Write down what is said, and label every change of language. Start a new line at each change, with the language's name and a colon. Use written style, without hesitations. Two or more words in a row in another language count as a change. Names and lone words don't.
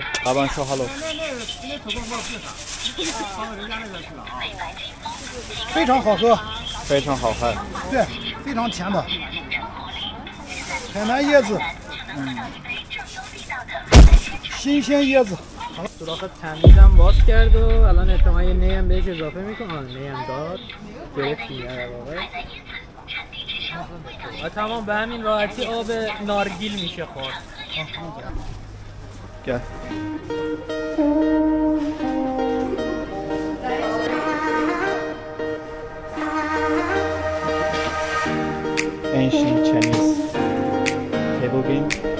Chinese: 老板说 hello。非常好喝，非常好喝。对，非常甜的。海南椰子，新鲜椰子。
Persian: سوراخ تمیزم باز کرد و الان احتمال یه نی هم بهش اضافه میکنه. نی هم داد، گرفتیم در واقع. و تمام به همین راحتی آب نارگیل میشه خورد. Gel.
English: Ancient Chinese table game.